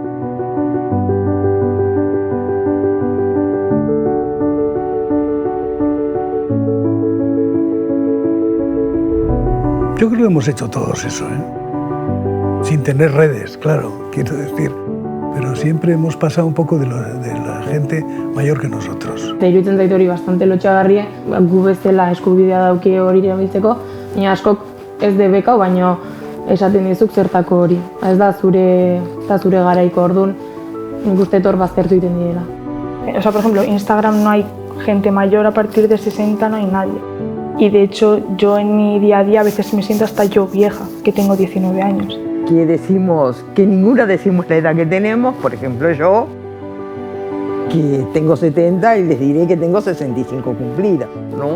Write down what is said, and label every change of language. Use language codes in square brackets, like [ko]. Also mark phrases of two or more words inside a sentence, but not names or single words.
[es] Yo creo que hemos hecho todos eso, sin tener redes, claro, quiero decir. Pero siempre hemos pasado un poco de la gente mayor que nosotros. [eu] Iruditzen zait hori bastante lotsagarria, gu bezala eskubidea dauki hori erabiltzeko, baina askok ez debekau, baina esaten dizuk zertako hori. Ez da zure garaiko, orduan nik uste hor baztertu egiten direla. [es] O sea, por ejemplo, Instagram no hay gente mayor, a partir de 60 no hay nadie. Y de hecho yo en mi día a día a veces me siento hasta yo vieja, que tengo 19 años. Que decimos, que ninguna decimos la edad que tenemos, por ejemplo yo, que tengo 70 y les diré que tengo 65 cumplidas, ¿no?